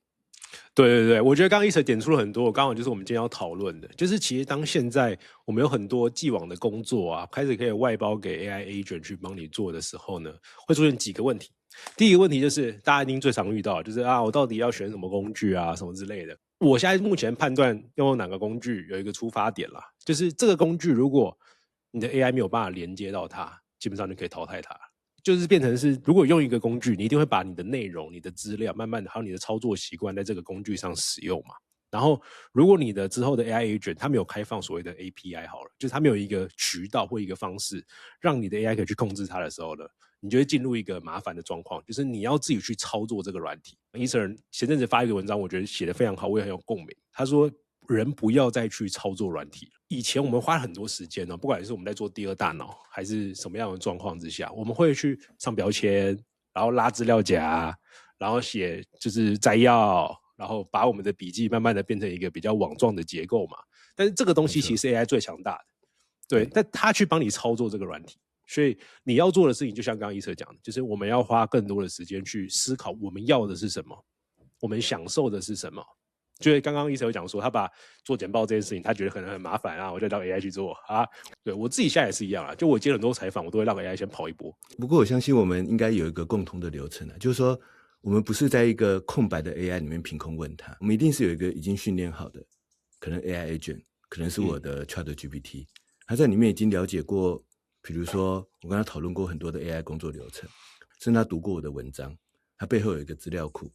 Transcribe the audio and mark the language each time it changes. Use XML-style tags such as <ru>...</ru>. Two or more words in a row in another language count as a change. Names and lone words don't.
<zh>對，我覺得剛剛Ether點出了很多，剛好就是我們今天要討論的，就是其實當現在我們有很多既往的工作啊，開始可以外包給</zh> <en>AI Agent</en> <zh>去幫你做的時候呢，會出現幾個問題。第一個問題就是大家一定最常遇到，就是我到底要選什麼工具啊，什麼之類的。我現在目前判斷要用哪個工具有一個出發點啦，就是這個工具如果你的 AI 沒有辦法連接到它，基本上就可以淘汰它。就是變成是，如果用一個工具，你一定會把你的內容、你的資料，慢慢的還有你的操作習慣，在這個工具上使用嘛。然後，如果你的之後的</zh> <en>AI Agent</en> <zh>它沒有開放所謂的 API 好了，就是它沒有一個渠道或一個方式，讓你的 AI 可以去控制它的時候呢，你就會進入一個麻煩的狀況，就是你要自己去操作這個軟體。Ether 前陣子發一個文章，我覺得寫得非常好，我也很有共鳴。他說，人不要再去操作軟體了。以前我們花很多時間不管是我們在做第二大腦，還是什麼樣的狀況之下，我們會去上標籤，然後拉資料夾，然後寫就是摘要，然後把我們的筆記慢慢的變成一個比較網狀的結構嘛。但是這個東西其實是 AI 最強大的，對，但他去幫你操作這個軟體，所以你要做的事情，就像剛剛 Ether 講的，就是我們要花更多的時間去思考我們要的是什麼，我們享受的是什麼。就是剛剛醫生有講說，他把做簡報這件事情，他覺得可能很麻煩啊，我就讓 AI 去做啊。對，我自己現在也是一樣啊，就我接很多採訪，我都會讓 AI 先跑一波。不過我相信我們應該有一個共同的流程啊，就是說我們不是在一個空白的 AI 裡面憑空問它，我們一定是有一個已經訓練好的，可能</zh> <en>AI agent，</en> <zh>可能是我的 ChatGPT，他在裡面已經了解過，比如說我跟他討論過很多的 AI 工作流程，甚至他讀過我的文章，他背後有一個資料庫。</zh>